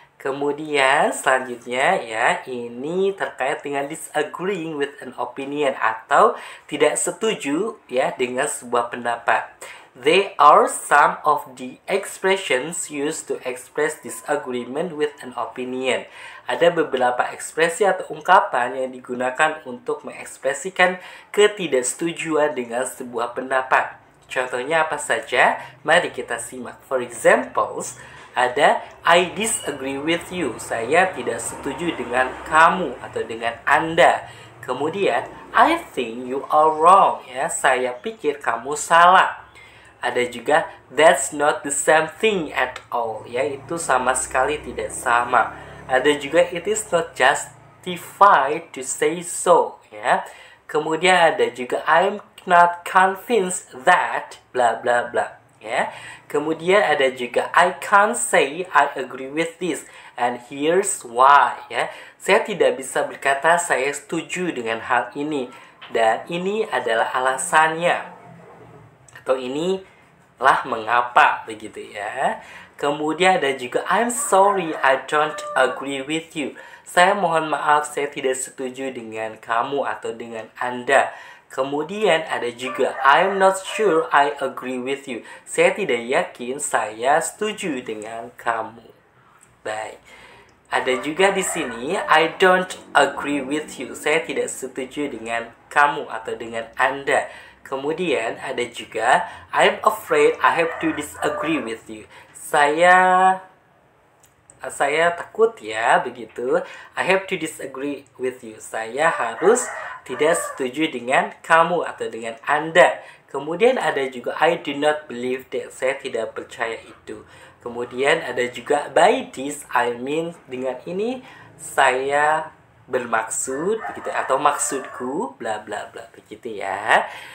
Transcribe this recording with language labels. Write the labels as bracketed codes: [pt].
[id] Kemudian selanjutnya ya, ini terkait dengan [en] disagreeing with an opinion [id] atau tidak setuju ya dengan sebuah pendapat. [en] They are some of the expressions used to express disagreement with an opinion. [id] Ada beberapa ekspresi atau ungkapan yang digunakan untuk mengekspresikan ketidaksetujuan dengan sebuah pendapat. Contohnya apa saja? Mari kita simak. [en] For examples, ada I disagree with you. [id] Saya tidak setuju dengan kamu atau dengan Anda. [en] Kemudian I think you are wrong ya. [id] Saya pikir kamu salah. Ada juga [en] that's not the same thing at all [id] ya. Itu sama sekali tidak sama. [en] Ada juga it is not justified to say so ya. [id] Kemudian ada juga [en] I'm not convinced that [id] bla bla bla ya. Kemudian ada juga [en] I can't say I agree with this and here's why ya. [id] Saya tidak bisa berkata saya setuju dengan hal ini dan ini adalah alasannya. Atau inilah mengapa begitu ya. Kemudian ada juga [en] I'm sorry I don't agree with you. [id] Saya mohon maaf saya tidak setuju dengan kamu atau dengan Anda. Kemudian ada juga [en] I'm not sure I agree with you. [id] Saya tidak yakin saya setuju dengan kamu. Baik. Ada juga di sini, [en] I don't agree with you. [id] Saya tidak setuju dengan kamu atau dengan Anda. Kemudian ada juga, [en] I'm afraid I have to disagree with you. [id] Saya takut ya, begitu. [en] I have to disagree with you. [id] Saya harus tidak setuju dengan kamu atau dengan Anda. Kemudian ada juga [en] I do not believe that. [id] Saya tidak percaya itu. Kemudian ada juga [en] by this I mean, [id] dengan ini saya bermaksud begitu, atau maksudku bla bla bla, begitu ya.